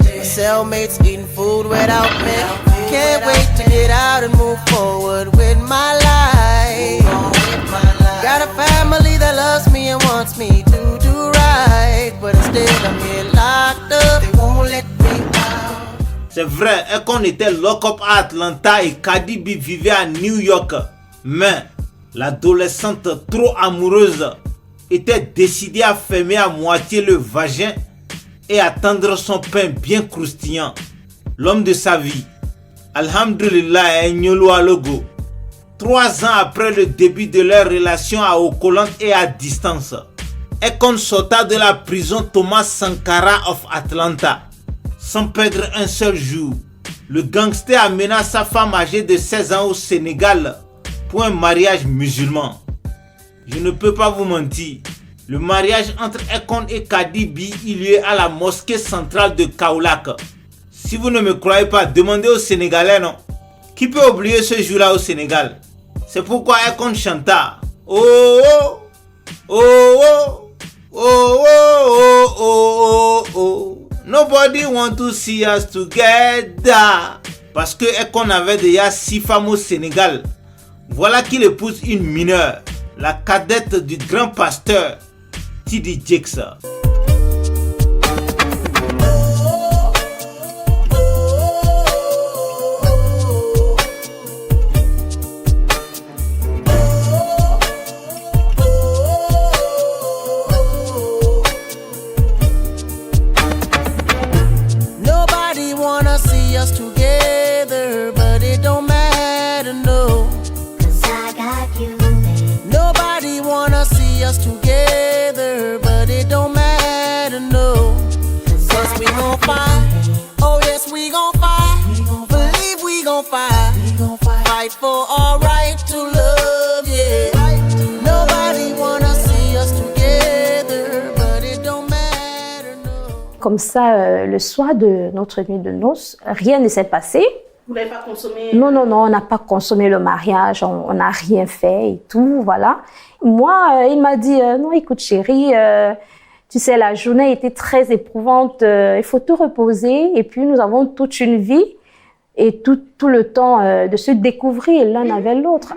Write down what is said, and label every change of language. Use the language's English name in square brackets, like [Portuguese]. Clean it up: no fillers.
[English] My cellmates eating food without me. Can't wait to get out and move forward with my life. Got a family that loves me and wants me to do right. But instead I'm here locked up. They won't let me out. [French] C'est vrai, qu'on était lock-up à Atlanta et Cardi B vivait à New York. Mais l'adolescente trop amoureuse était décidée à fermer à moitié le vagin et attendre son pain bien croustillant. L'homme de sa vie, Alhamdulillah, est Nyolo Alogo. 3 ans après le début de leur relation à eau collante et à distance, Akon sorta de la prison Thomas Sankara [English] of Atlanta. [French] Sans perdre un seul jour, le gangster amena sa femme âgée de 16 ans au Sénégal pour un mariage musulman. Je ne peux pas vous mentir, le mariage entre Akon et Cardi B eut lieu à la mosquée centrale de Kaolack. Si vous ne me croyez pas, demandez aux Sénégalais, non? Qui peut oublier ce jour-là au Sénégal? C'est pourquoi Akon chanta oh oh oh oh oh oh oh oh oh. [English] Nobody want to see us together. [French] Parce que Akon avait déjà 6 femmes au Sénégal. Voilà qu'il épouse une mineure, la cadette du grand pasteur T.D. Jakes. [English] Us together, but it don't matter, no. Cause I got you, babe. Nobody wanna see us together, but it don't matter, no. Cause we gon' fight, oh yes we gon' fight. Believe we gon' fight, fight for our right to love, yeah. Nobody wanna see us together, but it don't matter, no. [French] Comme ça, le soir de notre nuit de noces, rien ne s'est passé. Vous n'avez pas consommé? Non, on n'a pas consommé le mariage, on n'a rien fait et tout, voilà. Moi, il m'a dit, non, écoute chérie, tu sais, la journée était très éprouvante, il faut te reposer et puis nous avons toute une vie et tout le temps de se découvrir l'un avec l'autre.